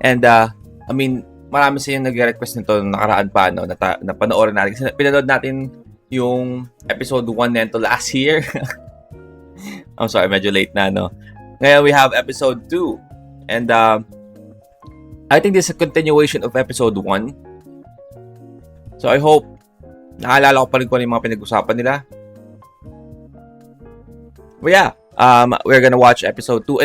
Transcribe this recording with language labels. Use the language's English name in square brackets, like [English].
[Filipino] And marami sa inyo nag-request nito nung nakaraan pa, no, na panoorin natin. Kasi pinanood natin yung Episode 1 nito [English] last year. I'm sorry, [Filipino] medyo late na, no? Ngayon [English] we have Episode 2. And I think this is a continuation of Episode 1. [Filipino] So I hope naalala ko pa rin kung ano yung mga pinag-usapan nila. [English] But yeah, we're gonna watch episode 2.